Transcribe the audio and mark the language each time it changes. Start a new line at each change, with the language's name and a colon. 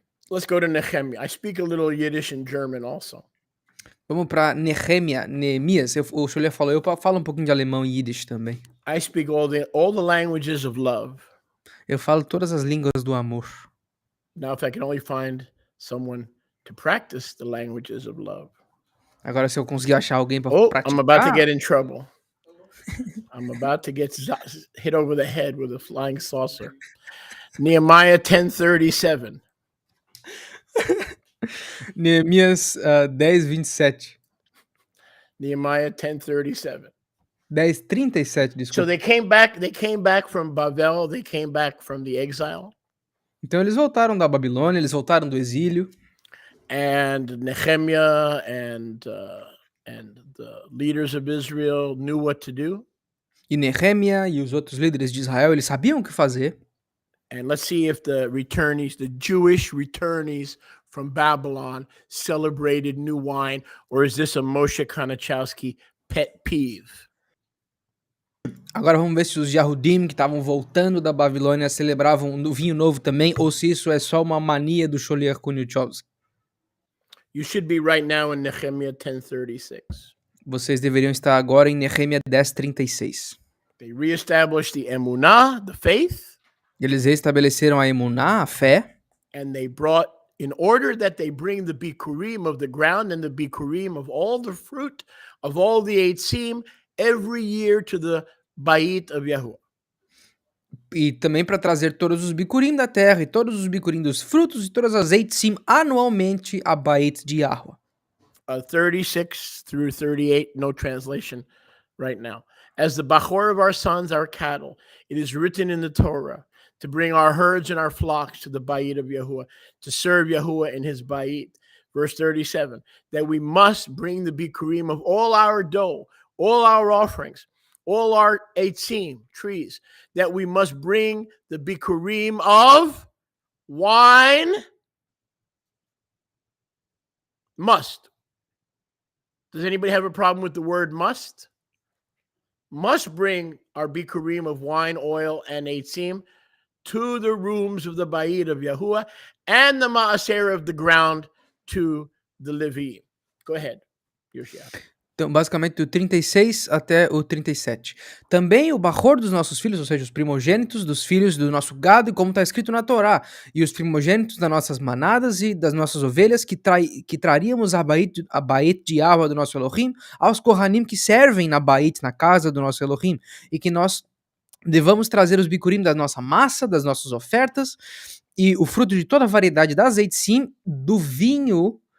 English: Let's go to Nehemiah. I speak a little Yiddish and German also.
Portuguese: Vamos para Neemias. O Shulia falou, eu falo um pouquinho de alemão e Yiddish também.
English: I speak all the languages of love.
Portuguese: Eu falo todas as línguas do amor.
English: Now, if I can only find someone to practice the languages of love.
Portuguese: Agora, se eu conseguir achar alguém para praticar...
English: I'm about to get in trouble. I'm about to get hit over the head with a flying saucer. Nehemiah 10:37.
Portuguese: Neemias 10:27.
English: Nehemiah 10:37. 10:37, So
Portuguese: desculpa.
English: they came back from Babel, they came back from the exile,
Portuguese: Então eles voltaram da Babilônia, eles voltaram do exílio,
English: and Nehemiah and the leaders of Israel knew what to do.
Portuguese: e Nehemia e os outros líderes de Israel, eles sabiam o que fazer.
English: And let's see if the Jewish returnees from Babylon celebrated new wine, or is this a Moshe Konachowski pet peeve?
Portuguese: Agora vamos ver se os Yahudim que estavam voltando da Babilônia celebravam no vinho novo também, ou se isso é só uma mania do Sholiach Kunichowski.
English: You should be right now in Nehemiah 10:36.
Portuguese: Vocês deveriam estar agora em Nehemia 10:36.
English: They reestablished the emunah, the faith,
Portuguese: Eles restabeleceram a emuná, a fé,
English: and they brought, in order that they bring the bikurim of the ground and the bikurim of all the fruit of all the eitzim every year to the Bait of Yahuwah.
Portuguese: e também para trazer todos os bicurim da terra e todos os bicurim dos frutos e todas as eitzim anualmente a Bait de Yahuwah.
English: 36 through 38, no translation right now. As the Bachor of our sons, our cattle, it is written in the Torah to bring our herds and our flocks to the Bait of Yahuwah, to serve Yahuwah in his Bait. Verse 37, that we must bring the bikurim of all our dough, all our offerings, all our eitzim, trees, that we must bring the bikurim of wine, must. Does anybody have a problem with the word must? Must bring our bikurim of wine, oil, and eitzim to the rooms of the Bait of Yahuwah and the Maaser of the ground to the Levi. Go ahead, Yoshia.
Portuguese: Então, basicamente, do 36 até o 37. Também o Bachor dos nossos filhos, ou seja, os primogênitos dos filhos do nosso gado, e como está escrito na Torá, e os primogênitos das nossas manadas e das nossas ovelhas, que traríamos a Bait de Yahweh do nosso Elohim, aos Kohanim que servem na Bait, na casa do nosso Elohim, e que nós devamos trazer os bikurim da nossa massa, das nossas ofertas, e o fruto de toda a variedade da sim, do vinho,